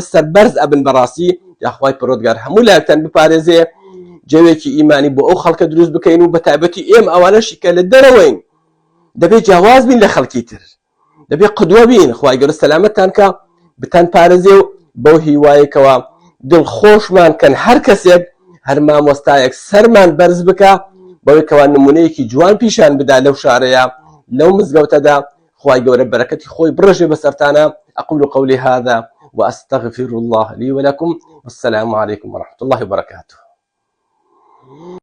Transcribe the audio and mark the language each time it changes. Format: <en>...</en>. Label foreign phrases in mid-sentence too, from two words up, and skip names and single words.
<ckb>سەربەرز ئەبن بەڕاستی یاخوای پەروەردگار هەموو لایەکتان بپارێزێ، جێوێکی ئیمانی بۆ ئەو خەڵکە دروست بکەین و بە تایبەتی ئێم ئەوانەشی کە لە دەرەوەین دەبێت جیاواز بین لە خەڵکی تر، دەبێت قدوە بین، خوای گەورە سەلامەتتان کە بتان پارێزێ و بەو هیوایەکەوە دڵخۆشمان کەن هەر کەسێک هەر مامۆستایەک سەرمان بەرز بکە بەوەی کەوا نمونەیەکی جوان پیشان بدا لەو شارەیە لەو مزگەوتەدا، خوای گەورە بەرەکەتی خۆی بڕژێ بەسەرتانە.</ckb> <ar>أقول قولي هذا وأستغفر الله لي ولكم، والسلام عليكم ورحمة الله وبركاته.</ar>